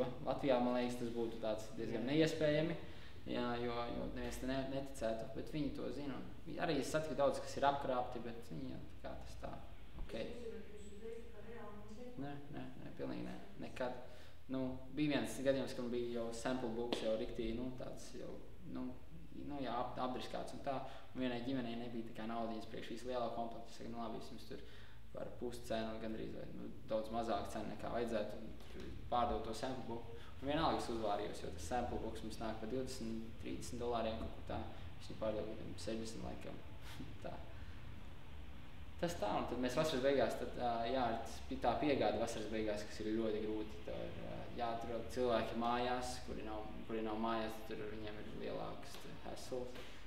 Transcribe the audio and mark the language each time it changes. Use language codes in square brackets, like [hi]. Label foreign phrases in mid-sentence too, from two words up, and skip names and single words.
[lv] Latvijā, man liekas, tas būtu tāds diezgan neiespējami, jo neviens te neticētu, bet viņi to zina. Arī es satiku daudz, kas ir apkrāpti, bet viņi kā tas tā, ok. Nē, pilnīgi ne, nekad. Bija viens gadījums, ka man bija jau [en] sample books [lv] jau riktīgi, tāds jau, apdriskāts un tā. Un vienai ģimenei nebija tā kā naudiņas priekš visu lielā komplektu. Es saku, labi, vismaz tur par pusi cenu, gandrīz vai daudz mazāk cenu nekā vajadzētu, un pārdot to [en] sample book. [lv] Un vienalga es uzvārījos, jo tas [en] sample books [lv] mums nāk par $20-30 kaut kur tā. Es viņu pārdevu 60 laikam. Tā. Tas tā, un tad mēs vasaras beigās, tā piegāda vasaras beigās, kas ir ļoti grūti. Tā ir jāatrod cilvēki mājās, kuri nav mājās, tur viņiem ir lielāks hassles.